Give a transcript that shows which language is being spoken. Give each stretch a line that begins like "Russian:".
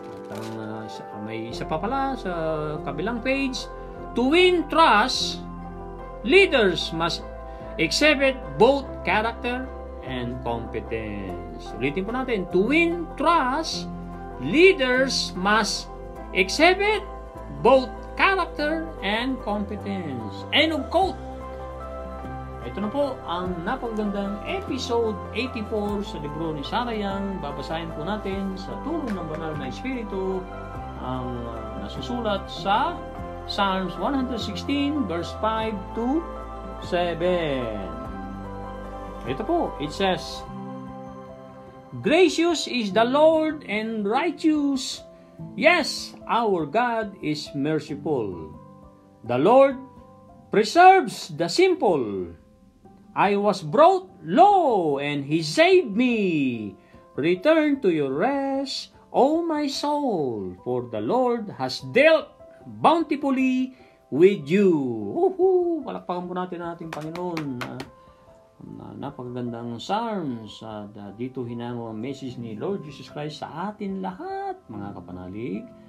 Filipino: At may isa pa pala sa kabilang page,
English: to win trust, leaders must exhibit both character and competence.
Filipino: Ulitin po natin,
English: to win trust, leaders must exhibit both character and competence. End of quote.
Filipino: Ito na po ang napagandang episode 84 sa libro ni Sarah Young. Babasahin po natin sa tulong ng Banal na Espiritu ang nasusulat sa Psalms 116 verse 5 to 7. Ito po,
English: it says, gracious is the Lord and righteous. Yes, our God is merciful. The Lord preserves the simple. I was brought low, and He saved me. Return to your rest, O my soul, for the Lord has dealt bountifully with you.
Filipino: Palakpakan po natin ang ating Panginoon. Napakagandang Psalms. Dito hinango ang message ni Lord Jesus Christ sa atin lahat, mga kapanalig.